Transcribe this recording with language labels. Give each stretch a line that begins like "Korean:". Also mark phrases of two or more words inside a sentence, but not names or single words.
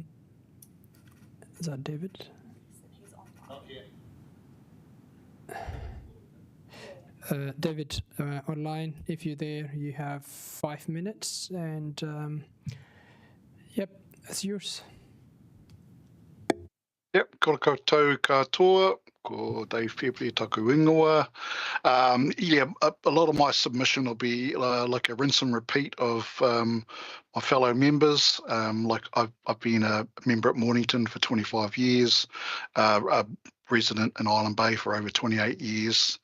English: Is that David? David, online, if you're there, you have 5 minutes, and yep, it's yours. Yep,
Māori: kora koutou katoa, ko Dave Pepe taku ingoa.
English: Yeah, a lot of my submission will be like a rinse and repeat of my fellow members. Like I've been a member at Mornington for 25 years, a resident in Island Bay for over 28 years.